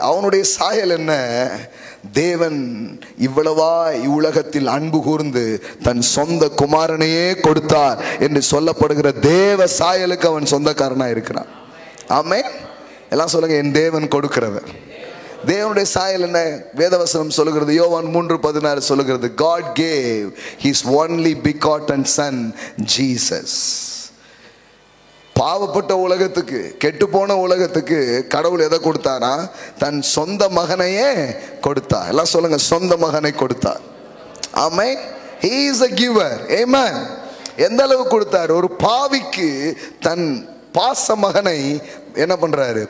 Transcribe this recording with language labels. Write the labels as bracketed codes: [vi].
[ta] அவனுடைய சாயல் என்ன? தேவன் இவ்வளவா இவ்வுலகத்தில் அன்பு கூர்ந்து தன் சொந்த குமாரனையே கொடுத்தார் என்று சொல்லப்படுகிற தேவ சாயலுக்கு அவன் சொந்தக்காரனா இருக்கிறான். ஆமென். எல்லாம் சொல்லுங்க, என் தேவன் கொடுக்கிறவர். தேவனுடைய சாயல் என்ன? வேதவசனம் சொல்லுகிறது, யோவான் 3:16 சொல்லுகிறது, [en] God gave his only begotten son Jesus. [ta] பாவப்பட்ட உலகத்துக்கு, கெட்டு போன உலகத்துக்கு கடவுள் எதை கொடுத்தாரா? தன் சொந்த மகனையே கொடுத்தார். எல்லாம் சொல்லுங்க, சொந்த மகனை கொடுத்தார். [en] ஆமென். He is a giver. Amen. [ta] எந்த அளவு கொடுத்தார்? ஒரு பாவிக்கு தன் பாச மகனை என்ன பண்றாரு?